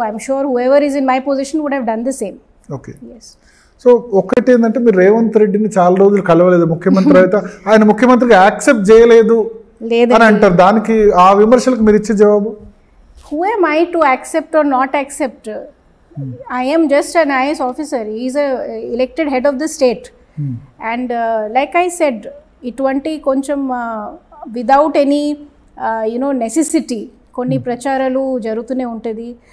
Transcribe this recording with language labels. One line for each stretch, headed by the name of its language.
English: I'm sure whoever is in my position would have done the same. Okay. Yes.
Telugu: So ఒక్కటి ఏంటంటే మీరు రేవంత్ రెడ్డిని చాలా రోజులు కలవలేదు, ముఖ్యమంత్రి అయితే ఆయన ముఖ్యమంత్రిగా యాక్సెప్ట్ చేయలేదు అని అంటారు. దానికి ఆ విమర్శలకు మీరు ఇచ్చే జవాబు?
English: Who am I to accept or not accept? I am just an IAS officer. He is a elected head of the state. And like I said,
Telugu: itvanti koncham
English: without any necessity
Telugu: konni pracharalu jarutune untadi.